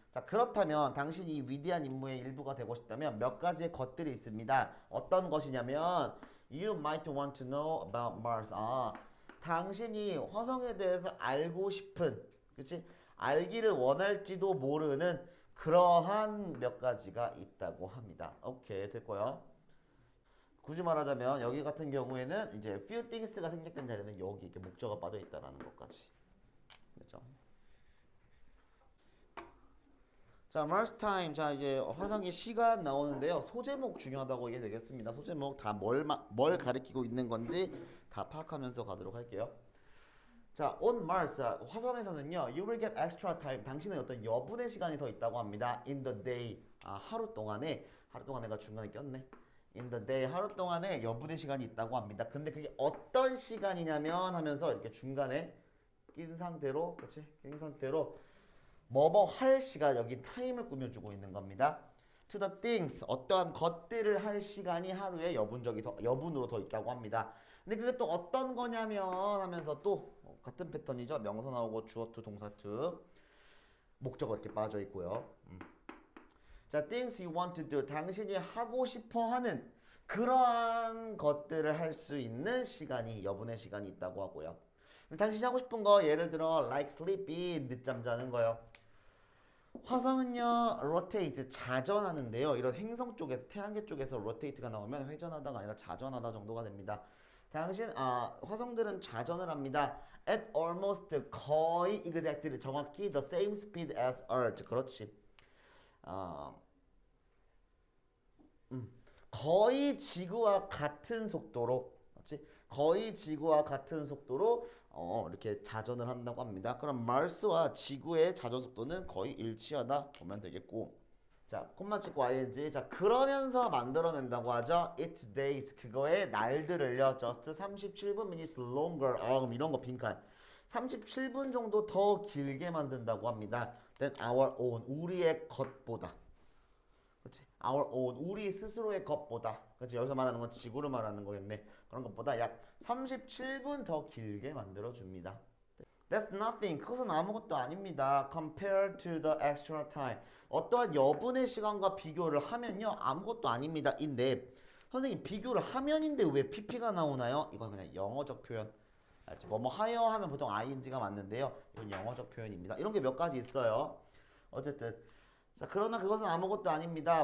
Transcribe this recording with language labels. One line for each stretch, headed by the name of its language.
Korean: 자, 그렇다면 당신이 이 위대한 임무의 일부가 되고 싶다면 몇 가지의 것들이 있습니다. 어떤 것이냐면
English: You might want to know about Mars.
Korean: 당신이 화성에 대해서 알고 싶은, 그치? 알기를 원할지도 모르는 그러한 몇 가지가 있다고 합니다. 오케이, 됐고요. 굳이 말하자면 여기 같은 경우에는 이제 few things가 생략된 자리는 여기 이렇게 목적어가 빠져 있다라는 것까지. 됐죠?
English: 자, Mars time.
Korean: 자, 이제 화성의 시간 나오는데요. 소제목 중요하다고 얘기 되겠습니다. 소제목 다 뭘 가리키고 있는 건지 다 파악하면서 가도록 할게요.
English: 자, on Mars
Korean: 화성에서는요,
English: you will get extra time.
Korean: 당신은 어떤 여분의 시간이 더 있다고 합니다.
English: In the day.
Korean: 하루 동안에가 중간에 꼈네.
English: In the day
Korean: 하루 동안에 여분의 시간이 있다고 합니다. 근데 그게 어떤 시간이냐면 하면서 이렇게 중간에 낀 상태로, 그렇지? 낀 상태로 뭐뭐 할 시간 여기 타임을 꾸며주고 있는 겁니다.
English: To the things
Korean: 어떠한 것들을 할 시간이 하루에 여분으로 더 있다고 합니다. 근데 그게 또 어떤 거냐면 하면서 또 같은 패턴이죠. 명사 나오고 주어 to 동사 to 목적어 이렇게 빠져 있고요.
English: 자, things you want to do.
Korean: 당신이 하고 싶어 하는 그러한 것들을 할 수 있는 시간이, 여분의 시간이 있다고 하고요. 당신이 하고 싶은 거, 예를 들어,
English: like sleepy,
Korean: 늦잠 자는 거요. 화성은요, rotate, 자전하는데요. 이런 행성 쪽에서, 태양계 쪽에서 rotate가 나오면 회전하다가 아니라 자전하다 정도가 됩니다. 화성들은 자전을 합니다.
English: at almost
Korean: 거의
English: exactly
Korean: 정확히
English: the same speed as Earth.
Korean: 그렇지. 어, 거의 지구와 같은 속도로, 그렇지? 거의 지구와 같은 속도로 이렇게 자전을 한다고 합니다. 그럼 마rs와 지구의 자전 속도는 거의 일치하다 보면 되겠고. 자, 콤마 찍고 ing. 자, 그러면서 만들어낸다고 하죠.
English: It's days.
Korean: 그거의 날들을요.
English: Just 37분 minutes longer.
Korean: 그럼 이런 거 빈칸. 37분 정도 더 길게 만든다고 합니다.
English: Than our own.
Korean: 우리의 것보다. 그렇지?
English: Our own.
Korean: 우리 스스로의 것보다. 그렇지? 여기서 말하는 건 지구를 말하는 거겠네. 그런 것보다 약 37분 더 길게 만들어줍니다.
English: That's nothing.
Korean: 그것은 아무것도 아닙니다.
English: Compared to the extra time.
Korean: 어떠한 여분의 시간과 비교를 하면요. 아무것도 아닙니다. 인데 선생님 비교를 하면인데 왜 pp가 나오나요? 이건 그냥 영어적 표현. 뭐뭐 하여 하면 보통 ing가 맞는데요. 이건 영어적 표현입니다. 이런 게 몇 가지 있어요. 어쨌든 자, 그러나 그것은 아무것도 아닙니다.